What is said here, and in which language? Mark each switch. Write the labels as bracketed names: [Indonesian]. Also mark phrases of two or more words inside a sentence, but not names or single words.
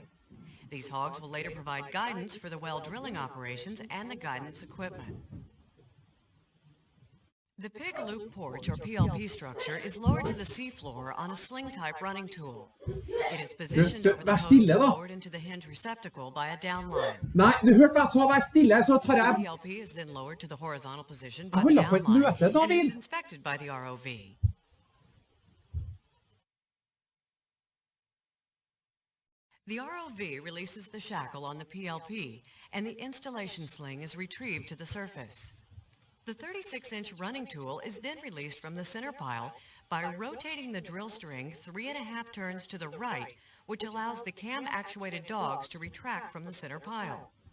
[English] These hogs will later provide guidance for the well drilling operations and the guidance equipment. The pig loop porch or PLP structure is lowered to the seafloor on a sling-type running tool. It is positioned over the host and lowered into the hinge receptacle by a downline. [Norwegian] Nei, du hørte hva jeg sa, vær stille, så tar [English] The [Norwegian] jeg... [English] PLP is then lowered to the horizontal position by [Norwegian] Jeg [English] the [Norwegian] holder på et [English] downline [Norwegian] møte, [English] and David. is inspected by the ROV. The ROV releases the shackle on the PLP and the installation sling is retrieved to the surface. The 36-inch running tool is then released from the center pile by rotating the drill string 3.5 turns to the right, which allows the cam-actuated dogs to retract from the center pile.